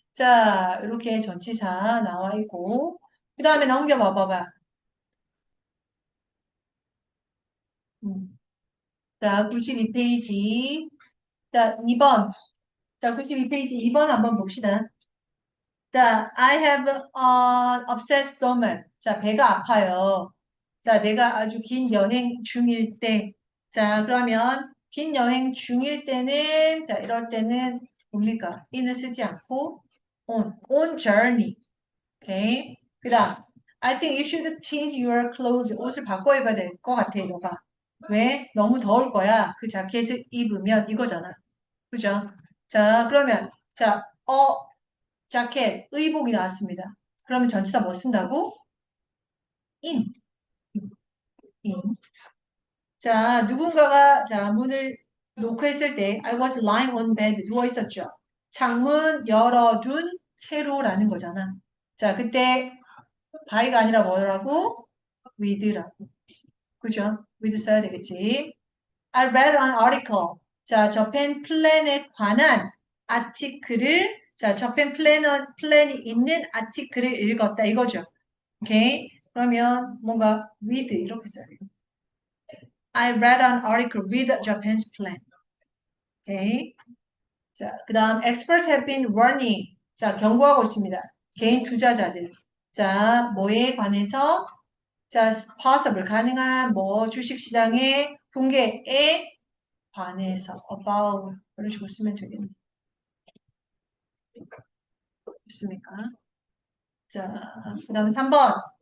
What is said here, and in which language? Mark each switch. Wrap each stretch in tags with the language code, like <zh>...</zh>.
<ko>자, 이렇게 전치사 나와 있고, 그 다음에 넘겨봐 봐봐. 자, 92페이지. 자, 2번. 자, 92페이지 2번 한번 봅시다.</ko> <en>자, I have an upset stomach.</en> <ko>자, 배가 아파요. 자, 내가 아주 긴 여행 중일 때. 자, 그러면 긴 여행 중일 때는, 자, 이럴 때는 뭡니까? in을 쓰지 않고</ko> <en>on journey.</en> <ko>오케이.</ko> <en>그 다음, I think you should change your clothes.</en> <ko>옷을 바꿔 입어야 될 것 같아, 너가. 왜? 너무 더울 거야. 그 자켓을 입으면 이거잖아. 그죠? 자, 그러면, 자, 자켓, 의복이 나왔습니다. 그러면 전치사 뭐 쓴다고? in. in. 자, 누군가가, 자, 문을 노크했을 때,</ko> <en>I was lying on bed.</en> <ko>누워 있었죠. 창문 열어둔 채로라는 거잖아. 자, 그때 by가 아니라 뭐라고? with라고. 그죠? with 써야 되겠지.</ko> <en>I read an article.</en> <ko>자, 저펜 플랜에 관한 아티클을, 자, 저펜 플랜이 있는 아티클을 읽었다. 이거죠. 오케이? 그러면 뭔가 with 이렇게 써야 돼요.</ko> <en>I read an article with Japan's plan.</en> <ko>오케이?</ko> <en>자, 그 다음 experts have been warning.</en> <ko>자, 경고하고 있습니다. 개인 투자자들. 자, 뭐에 관해서? 자, possible, 가능한 뭐 주식시장의 붕괴에 관해서 about 이런 식으로 쓰면 되겠네. 됐습니까? 자, 그 다음에 3번.</ko>